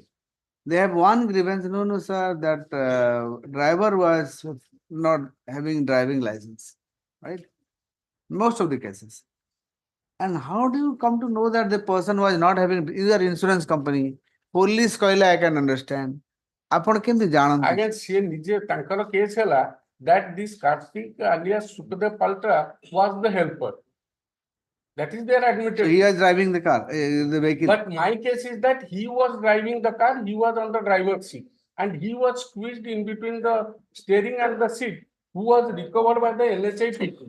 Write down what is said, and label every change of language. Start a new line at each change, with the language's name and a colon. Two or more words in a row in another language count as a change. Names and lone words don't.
English: they have one grievance. No, no, sir, that driver was not having driving license, right? Most of the cases. And how do you come to know that the person was not having either insurance company, police coil, I can understand.
Odia: ଆପଣ କେମିତି ଜାଣନ୍ତି? ଆଜ୍ଞା ସିଏ ନିଜେ ତାଙ୍କର କେସ୍ ହେଲା
English: that this Kartik alias Sukadev Paltra was the helper. That is their admitted. So he was driving the car, the vehicle. But my case is that he was driving the car, he was on the driver's seat, and he was squeezed in between the steering and the seat, who was recovered by the NHI people.